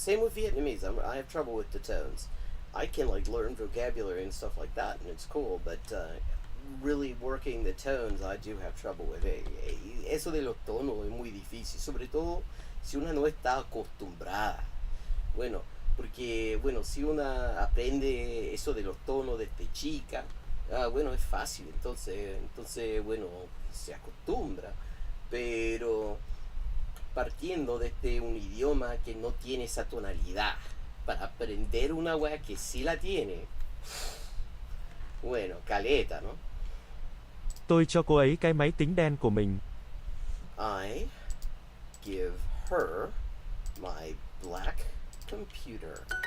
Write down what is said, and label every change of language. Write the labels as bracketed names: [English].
[English] Same with Vietnamese, I have trouble with the tones. I can, like, learn vocabulary and stuff like that, and it's cool, but really working the tones, I do have trouble with it. [Spanish] Eso de los tonos es muy difícil, sobre todo si una no está acostumbrada. Bueno, porque, bueno, si una aprende eso de los tonos desde chica, bueno, es fácil, entonces, bueno, se acostumbra. Pero partiendo desde un idioma que no tiene esa tonalidad, para aprender una wea que sí la tiene, bueno, caleta, ¿no? [Vietnamese] Tôi cho cô ấy cái máy tính đen của mình. [English] I give her my black computer.